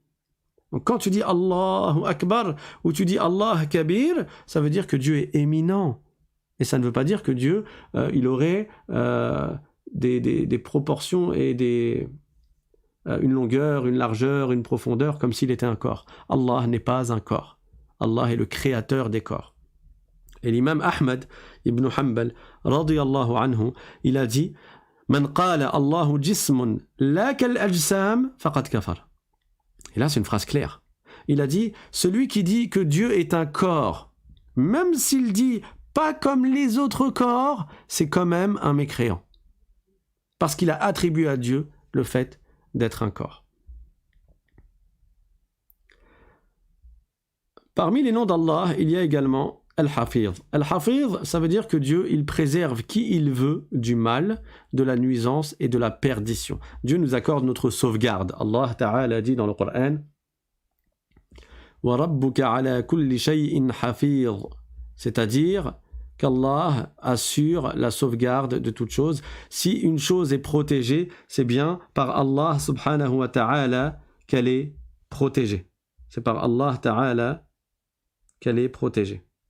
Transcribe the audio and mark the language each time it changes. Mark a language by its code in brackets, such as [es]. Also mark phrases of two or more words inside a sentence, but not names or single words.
[fr] Donc quand tu dis [ar] الله أكبر [fr] ou tu dis [ar] الله كبير, [fr] ça veut dire que Dieu est éminent. Et ça ne veut pas dire que Dieu, il aurait des proportions et une longueur, une largeur, une profondeur comme s'il était un corps. Allah n'est pas un corps. Allah est le créateur des corps. Et l'imam Ahmad ibn Hanbal, [ar] رضي الله عنه, [fr] il a dit [ar] من قال الله جسم لا كالأجسام فقد كفر. [fr] Et là, c'est une phrase claire. Il a dit celui qui dit que Dieu est un corps, même s'il dit pas comme les autres corps, c'est quand même un mécréant. Parce qu'il a attribué à Dieu le fait d'être un corps. Parmi les noms d'Allah, il y a également Al-Hafidh. Al-Hafidh, ça veut dire que Dieu, il préserve qui il veut du mal, de la nuisance et de la perdition. Dieu nous accorde notre sauvegarde. [ar] الله تعالى [fr] dit dans le Coran [ar] وَرَبُّكَ عَلَى كُلِّ شَيْءٍ حَفِيظٍ, [fr] c'est-à-dire qu'Allah assure la sauvegarde de toute chose. Si une chose est protégée, c'est bien par Allah [ar] سبحانه وتعالى [fr] qu'elle est protégée. C'est par [ar] الله تعالى [fr] qu'elle est protégée.